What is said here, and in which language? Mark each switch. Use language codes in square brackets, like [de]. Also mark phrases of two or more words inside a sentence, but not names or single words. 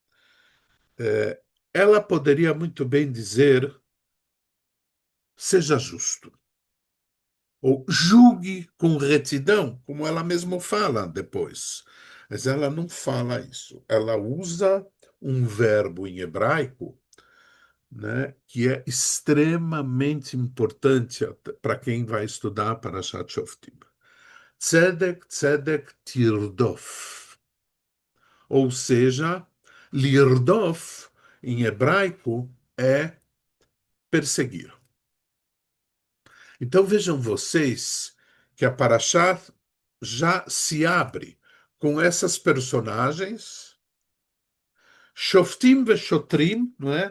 [pt] Ela poderia muito bem dizer: seja justo, ou julgue com retidão, como ela mesma fala depois. Mas ela não fala isso. Ela usa um verbo em hebraico, né, que é extremamente importante para quem vai estudar Parashat Shoftim. [he] צדק צדק תרדוף. [pt] Ou seja, lirdof, em hebraico, é perseguir. Então vejam vocês que a Parashá já se abre com essas personagens, [he] שופטים שוטרים, [pt] não é?